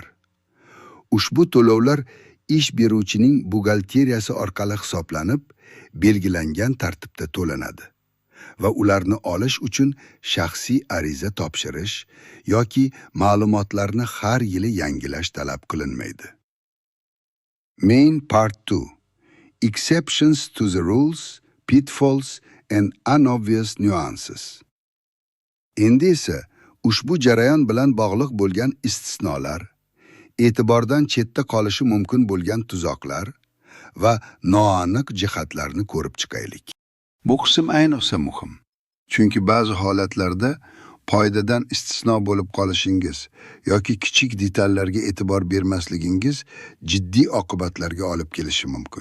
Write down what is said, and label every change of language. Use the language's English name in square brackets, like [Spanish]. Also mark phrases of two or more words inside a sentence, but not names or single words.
[Uzbek] Ushbu to'lovlar ish beruvchining buxgalteriyasi orqali hisoblanib, belgilangan tartibda to'lanadi va ularni olish uchun shaxsiy ariza topshirish yoki ma'lumotlarni har yili yangilash talab qilinmaydi. [English] Main Part 2. Exceptions to the rules, pitfalls and unobvious nuances. [Uzbek] Endi esa ushbu jarayon bilan bog'liq bo'lgan istisnolar, e'tibordan chetda qolishi mumkin bo'lgan tuzoqlar va noaniq jihatlarni ko'rib chiqaylik. Bu qism ayniqsa muhim, chunki ba'zi holatlarda qoidadan istisno bo'lib qolishingiz yoki kichik detallarga e'tibor bermasligingiz jiddiy oqibatlarga olib kelishi mumkin.